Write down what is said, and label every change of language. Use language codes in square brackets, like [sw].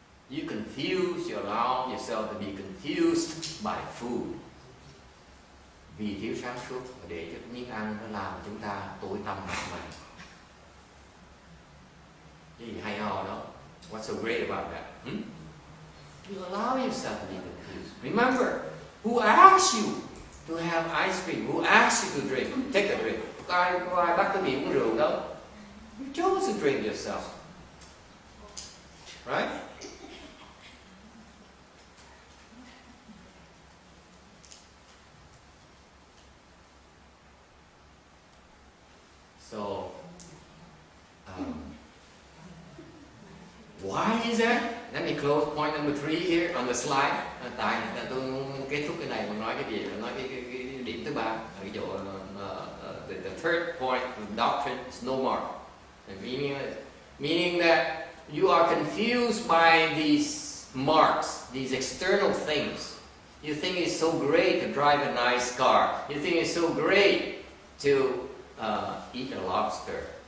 [en] You allow yourself to be confused by food. [vi] Vì thiếu sáng suốt và để cho miếng ăn nó làm chúng ta tối tăm mặt mày. Cái gì hay ho đó? [en] What's so great about that? You allow yourself to be confused. Remember, who asked you to have ice cream? Who asked you to drink? Take a drink. [vi] Có ai bắt quý vị uống rượu đâu? [en] You chose to drink yourself. Right? So, why is that? Let me close point number 3 here on the slide. [vi] Tại tôi kết thúc cái này mà nói cái gì? Nói cái điểm thứ 3. Ví dụ, [en] the third point of the doctrine is no mark. Meaning that you are confused by these marks, these external things. You think it's so great to drive a nice car. You think it's so great to eat a lobster.